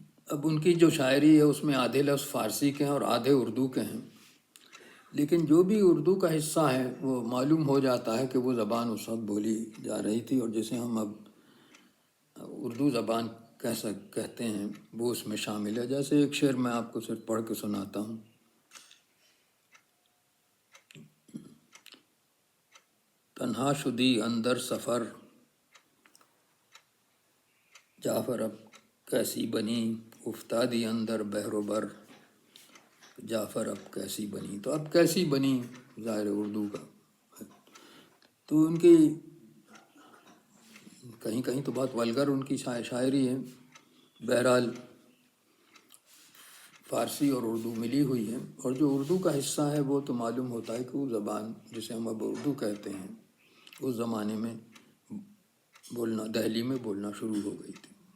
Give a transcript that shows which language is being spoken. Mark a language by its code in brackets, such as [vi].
[ur] اب ان کی جو شاعری ہے اس میں آدھے لفظ فارسی کے ہیں اور آدھے اردو کے ہیں، لیکن جو بھی اردو کا حصہ ہے وہ معلوم ہو جاتا ہے کہ وہ زبان اس وقت بولی جا رہی تھی، اور جسے ہم اب اردو زبان کہتے ہیں وہ اس میں شامل ہے. جیسے ایک شعر میں آپ کو صرف پڑھ کے سناتا ہوں. [fa] تنہا شدی اندر سفر، جعفر [ur] اب کیسی بنی، [fa] افتادی اندر بحر و بر، جعفر اب کیسی بنی. [ur] تو اب کیسی بنی ظاہر اردو کا ہے. تو ان کی کہیں کہیں تو بہت ولگر ان کی شاعری ہے. بہرحال فارسی اور اردو ملی ہوئی ہے، اور جو اردو کا حصہ ہے وہ تو معلوم ہوتا ہے کہ وہ زبان جسے ہم اب اردو کہتے ہیں اس زمانے میں دہلی میں بولنا شروع ہو گئی تھی.